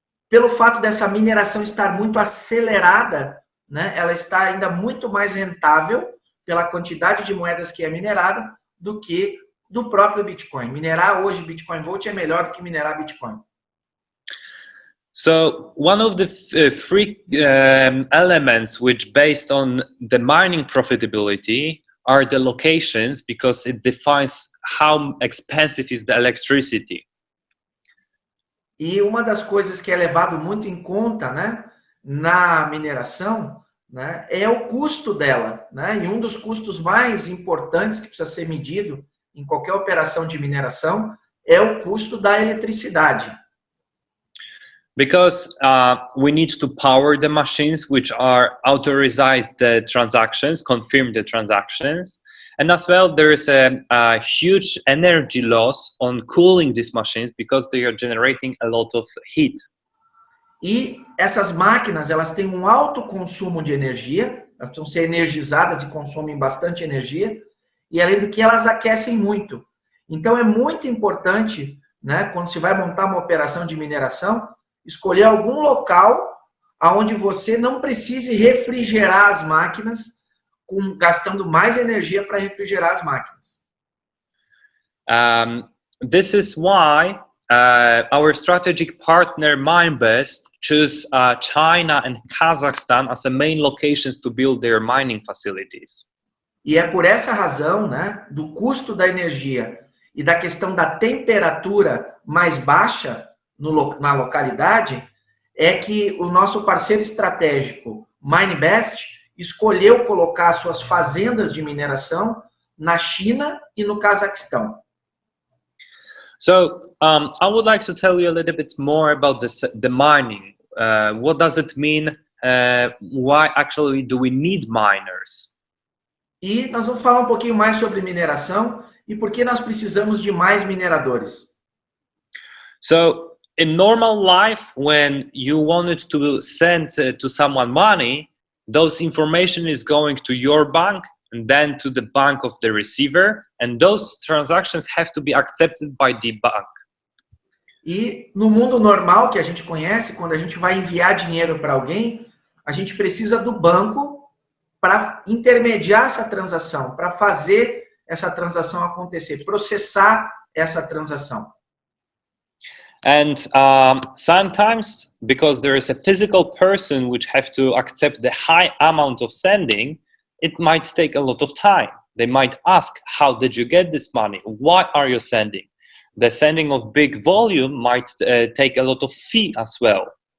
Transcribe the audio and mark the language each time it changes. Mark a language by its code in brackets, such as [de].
[pt] pelo fato dessa mineração estar muito acelerada, né, ela está ainda muito mais rentável pela quantidade de moedas que é minerada do que do próprio Bitcoin. Minerar hoje Bitcoin Vault é melhor do que minerar Bitcoin. [en] So one of the three elements which based on the mining profitability are the locations, because it defines how expensive is the electricity. [pt] E uma das coisas que é levado muito em conta, né, na mineração, né, é o custo dela, né? E um dos custos mais importantes que precisa ser medido em qualquer operação de mineração é o custo da eletricidade. [en] Because we need to power the machines which are authorize the transactions, confirm the transactions. And as well, there is a huge energy loss on cooling these machines because they are generating a lot of heat. [pt] E essas máquinas, elas têm um alto consumo de energia, elas precisam ser energizadas e consomem bastante energia, e além do que elas aquecem muito. Então é muito importante, né, quando se vai montar uma operação de mineração, escolher algum local onde você não precise refrigerar as máquinas, gastando mais energia para refrigerar as máquinas. [en] This is why our strategic partner Minebase choose China and Kazakhstan as the main locations to build their mining facilities. [pt] E é por essa razão, né, do custo da energia e da questão da temperatura mais baixa na localidade, é que o nosso parceiro estratégico Minebase escolheu colocar suas fazendas de mineração na China e no Cazaquistão. [en] So I would like to tell you a little bit more about the mining. What does it mean? Why actually do we need miners? [pt] E nós vamos falar um pouquinho mais sobre mineração e por que nós precisamos de mais mineradores. [en] So in normal life, when you wanted to send to someone money, those information is going to your bank and then to the bank of the receiver, and those transactions have to be accepted by the bank. [pt] E no mundo normal que a gente conhece, quando a gente vai enviar dinheiro para alguém, a gente precisa do banco para intermediar essa transação, para fazer essa transação acontecer, processar essa transação. [en] And sometimes, because there is a physical person which have to accept the high amount of sending, it might take a lot of time. They might ask, how did you get this money? Why are you sending? The sending of big volume might take a lot of fee as well.